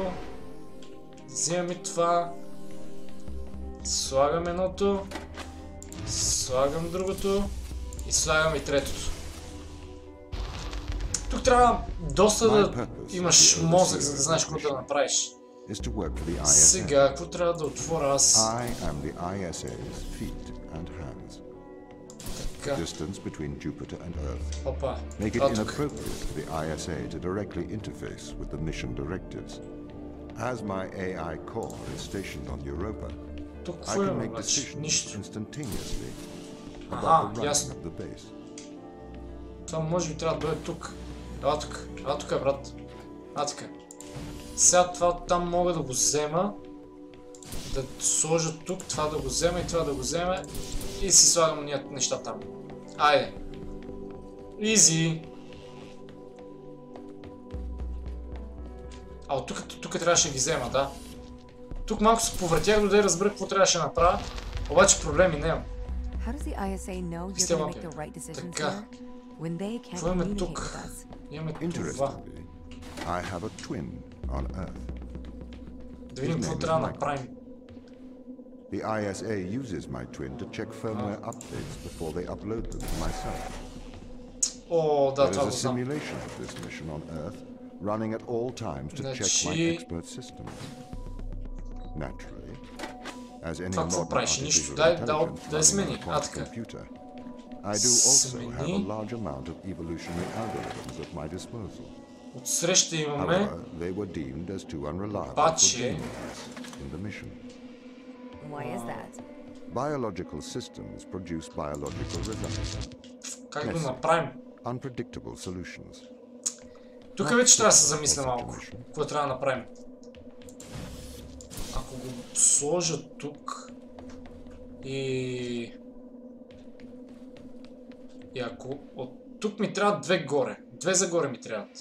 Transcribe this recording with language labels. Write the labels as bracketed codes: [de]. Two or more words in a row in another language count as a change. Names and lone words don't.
[bg] Взимам и това. Слагам едното. Слагам другото. И слагам и третото. Тук трябва доста да имаш мозък, за да знаеш какво да направиш. Сега, какво трябва да отворя аз? [en] I am the ISA's feet and hands. [bg] Така. [en] Distance between Jupiter and Earth. [bg] Опа. [en] Make it [bg] Това тук. [en] inappropriate for the ISA to directly interface with the mission directives. As my AI core is stationed on Europa, [bg] Тук [en] I [bg] какво [en] can [bg] имаме, [en] make [bg] значи? [en] decisions [bg] Нищо. [en] instantaneously [bg] Аха, [en] about the running [bg] ясно. [en] of the base. [bg] Това може би трябва да дойде тук. Ела тук, брат. Така. Сега това там мога да го взема. Да сложа тук, това да го взема и това да го взема. И си слагам уния неща там. Айде. Изи. От тук трябваше да ги взема, да. Тук малко се повъртях, до да разбрах какво трябваше да направя. Обаче проблеми нямам. Така. Какво имаме тук? Имаме това. [en] Interestingly, I have a twin on Earth. [bg] Да видим какво трябва да направим. [en] The ISA uses my twin to check firmware updates before they upload them to my site. [bg] О, да, [en] There [bg] това [en] is [bg] го [en] a [bg] знам. [en] simulation of this mission on Earth, running at all times to check my [bg] Значи- [en] expert systems. Naturally, as any [bg] Това какво [en] modern [bg] правиш? Нищо. [en] artificial [bg] Да [en] intelligence [bg] я [en] running [bg] смени. [en] on a quantum [bg] Така. [en] computer, I do also have a [bg] Смени. [en] large amount of evolutionary algorithms at my disposal. [bg] Отсреща имаме. [en] However, they were deemed as too unreliable for [bg] Обаче- [en] gain use in the mission. Why is that? Biological systems produce biological results, [bg] Как го направим? [en] unpredictable solutions. [bg] Тук вече трябва да се замисля малко. Какво трябва да направим? Ако го сложа тук и И ако от тук ми трябва две горе, две загоре ми трябват.